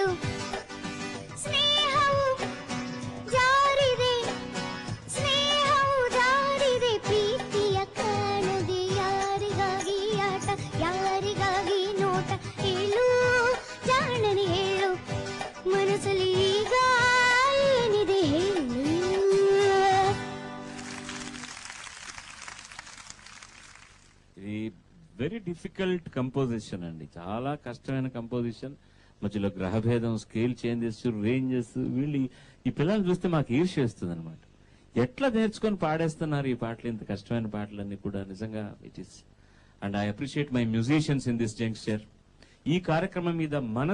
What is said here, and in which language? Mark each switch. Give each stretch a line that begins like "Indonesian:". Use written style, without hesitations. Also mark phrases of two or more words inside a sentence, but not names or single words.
Kannada: ಸ್ನೇಹವು ಜಾರಿದೆ, ಸ್ನೇಹವು ಜಾರಿದೆ, ಪ್ರೀತಿಯ ಕಾಣದೆ. ಯಾರಿಗಾಗಿ ಆಟ, ಯಾರಿಗಾಗಿ ನೋಟ, ಹೇಳು ಜಾಣನೆ ಹೇಳು. ಮನಸ್ಸಲ್ಲಿ ಈಗ ಏನಿದೆ ಹೇಳು.
Telugu: ఇది
English: very difficult composition
Telugu: అండి, చాలా కష్టమైన కంపోజిషన్. మధ్యలో గ్రహభేదం,
English: scale changes, ranges.
Telugu: వీళ్ళు ఈ పిల్లల్ని చూస్తే మాకు ఈర్ష్య వేస్తుంది అనమాట. ఎట్లా నేర్చుకొని పాడేస్తున్నారు ఈ పాటలు, ఇంత కష్టమైన పాటలన్నీ కూడా.
English: నిజంగా it is, and I appreciate my musicians in this juncture.
Telugu: ఈ కార్యక్రమం మీద మనసు